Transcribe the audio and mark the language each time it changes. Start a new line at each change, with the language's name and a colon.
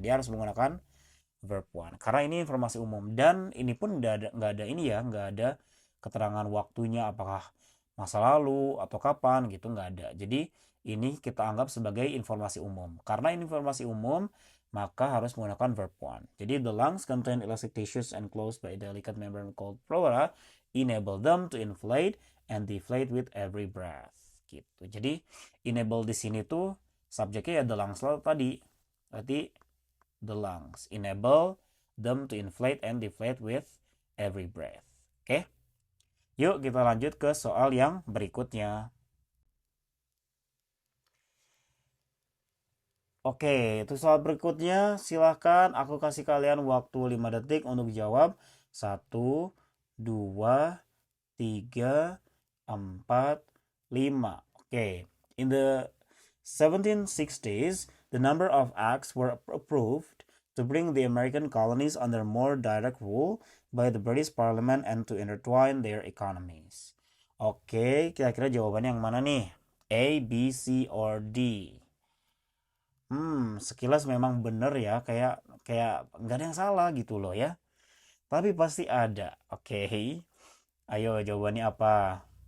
Indonesian: Dia harus menggunakan verb one. Karena ini informasi umum dan ini pun nggak ada ini ya, nggak ada keterangan waktunya apakah masa lalu atau kapan gitu, nggak ada. Jadi ini kita anggap sebagai informasi umum. Karena ini informasi umum, maka harus menggunakan verb one. Jadi
English: the lungs contain elastic tissues enclosed by a delicate membrane called pleura, enable them to inflate and deflate with every breath.
Indonesian: Gitu. Jadi enable di sini tuh subjeknya ya
English: the lungs
Indonesian: tadi. Berarti
English: the lungs enable them to inflate and deflate with every breath.
Indonesian: Oke? Yuk kita lanjut ke soal yang berikutnya. Oke, itu soal berikutnya. Silahkan aku kasih kalian waktu 5 detik untuk jawab. 1, 2, 3, 4, 5.
English: Oke, in the 1760s, the number of acts were approved to bring the American colonies under more direct rule by the British Parliament and to intertwine their economies.
Indonesian: Oke, kira-kira jawabannya yang mana nih?
English: A, B, C, or D?
Indonesian: Sekilas memang bener ya, kayak kayak nggak ada yang salah gitu loh ya. Tapi pasti ada. Oke, ayo jawabannya apa?